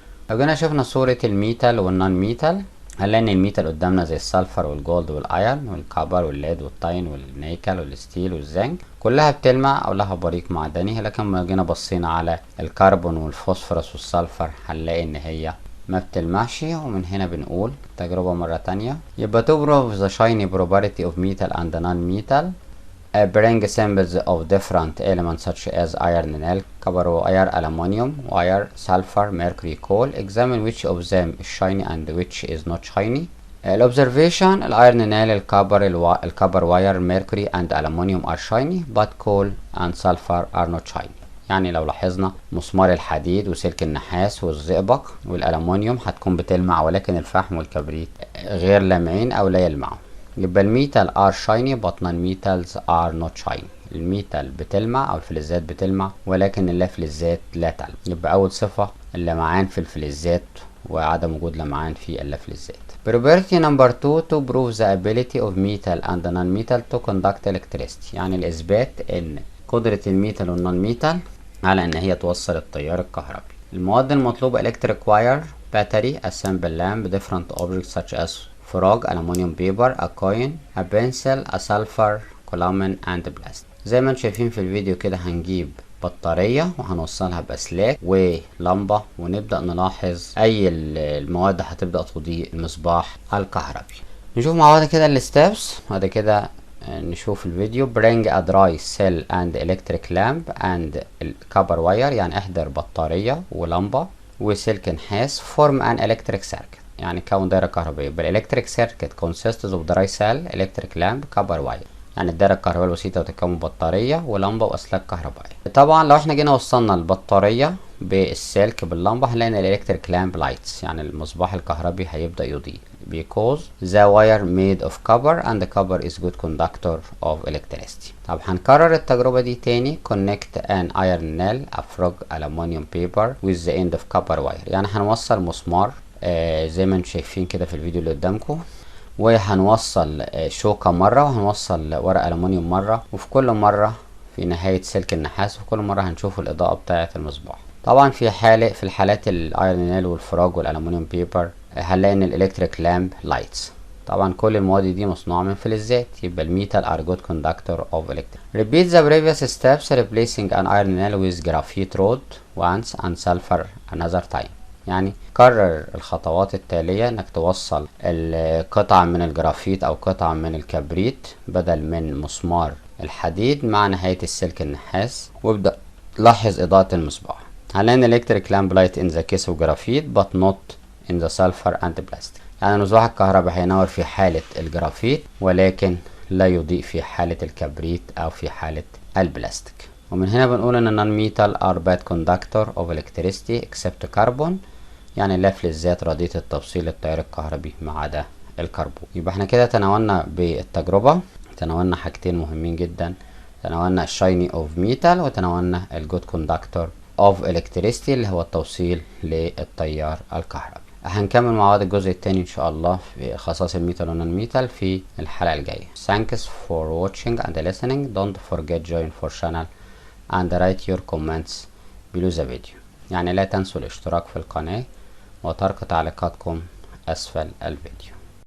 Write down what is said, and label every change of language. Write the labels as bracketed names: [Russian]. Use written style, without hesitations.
[Arabic] لو جينا شفنا صورة الميتال والنون ميتال هنلاقي ان الميتال قدامنا زي السلفر والجولد والايرن والكبر والليد والتاين والنيكل والستيل والزنك، كلها بتلمع او لها بريق معدني، لكن لما جينا بصينا على الكربون والفوسفورس والسلفر هنلاقي ان هي ما بتلمعش. ومن هنا بنقول تجربة مرة تانية، يبقى [English] to prove the shiny property of metal and non-metal bring samples of different elements such as iron, nail, copper wire, aluminium wire, sulfur, mercury, coal. Examine which of them is shiny and which is not shiny. Observation: iron, nail, copper wire, mercury and aluminium are shiny but coal and sulfur are not shiny. [Arabic] يعني لو لاحظنا مسمار الحديد وسلك النحاس والزئبق والالومنيوم هتكون بتلمع ولكن الفحم والكبريت غير لامعين او لا يلمعوا. يبقى الميتال [English] are shiny but non-metals are not shiny، [Arabic] الميتال بتلمع او الفلزات بتلمع ولكن اللافلزات لا تلمع. يبقى اول صفة اللمعان في الفلزات وعدم وجود لمعان في اللافلزات. [English] Property number 2 to prove the ability of metal and non-metal to conduct electricity، [Arabic] يعني الاثبات ان قدرة الميتال والنون ميتال على ان هي توصل التيار الكهربي. المواد المطلوبة [English] electric wire, battery, a simple lamp, different objects such as frog, aluminium paper, a coin, a pencil, a sulfur, column and plastic. [Arabic] زي ما انتم شايفين في الفيديو كده هنجيب بطارية وهنوصلها بأسلاك ولمبة ونبدأ نلاحظ أي المواد هتبدأ تضيء المصباح الكهربي. نشوف مع بعض كده الستبس بعد كده نشوف الفيديو. [English] bring a dry cell and electric lamp and copper wire، [Arabic] يعني احضر بطارية ولمبة وسلك نحاس. [English] form an electric circuit، [Arabic] يعني كون دائرة كهربائية. يبقى [English] electric circuit consists of dry cell, electric lamp, copper wire، [Arabic] يعني الدائرة الكهربائية البسيطة بتتكون بطارية ولمبة وأسلاك كهربائية. طبعا لو احنا جينا وصلنا البطارية بالسلك باللمبة هنلاقي ان الالكتريك لامب لايتس، يعني المصباح الكهربي هيبدأ يضيء [English] because the wire made of copper and the copper is good conductor of electricity. [Arabic] طب هنكرر التجربة دي تاني. [English] connect an iron nail, a frog, aluminium paper with the end of copper wire، [Arabic] يعني هنوصل مسمار زي ما انتم شايفين كده في الفيديو اللي قدامكم، وهنوصل شوكة مرة وهنوصل ورق ألمونيوم مرة، وفي كل مرة في نهاية سلك النحاس، وكل مرة هنشوف الإضاءة بتاعة المصباح. طبعا في الحالات الايرون نيل والفراج والالومنيوم بيبر هنلاقي ان الالكتريك لامب لايتس. طبعا كل المواد دي مصنوعة من فلزات، يبقى الميتال [English] are good conductor of electric. Repeat the previous steps replacing an iron nail with graphite rod once and sulfur another time. [Arabic] يعني كرر الخطوات التالية انك توصل القطعة من الجرافيت او قطعة من الكبريت بدل من مسمار الحديد مع نهاية السلك النحاس، وابدأ لاحظ إضاءة المصباح. [English] هنلاقي electric lamp light in the case of graphite but not in the sulfur and plastic. [Arabic] يعني المصباح الكهربائي هينور في حالة الجرافيت ولكن لا يضيء في حالة الكبريت أو في حالة البلاستيك. ومن هنا بنقول إن [English] non-metal are bad conductor of electricity except carbon، [Arabic] يعني لا فلزات رديئة التوصيل للتيار الكهربي ما عدا الكربون. يبقى احنا كده تناولنا بالتجربة، تناولنا حاجتين مهمين جدا، تناولنا الشايني اوف ميتال وتناولنا الجود كوندكتور اوف الكتريستي اللي هو التوصيل للتيار الكهربي. هنكمل مع بعض الجزء الثاني ان شاء الله في خصائص الميتال والنون ميتال في الحلقة الجاية. [English] Thanks for watching and listening. Don't forget join for channel and write your comments below the video. [Arabic] يعني لا تنسوا الاشتراك في القناة وترك تعليقاتكم أسفل الفيديو.